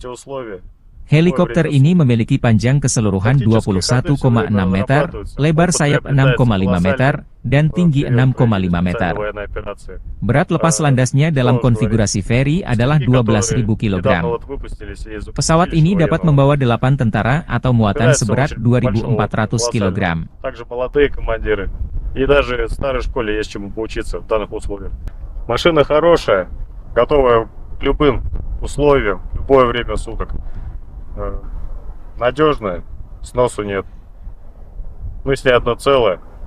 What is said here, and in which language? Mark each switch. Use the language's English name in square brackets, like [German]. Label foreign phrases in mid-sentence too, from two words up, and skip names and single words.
[Indonesian] Helikopter ini memiliki panjang keseluruhan 21,6 meter, lebar sayap 6,5 meter, dan tinggi 6,5 meter. Berat lepas landasnya dalam konfigurasi ferry adalah 12.000 kg. Pesawat ini dapat membawa 8 tentara atau muatan seberat 2.400 kg. [Russian] Машина хорошая, готовая к любым условиям, в любое время суток. Надежная, сносу нет. Мысли одно целое.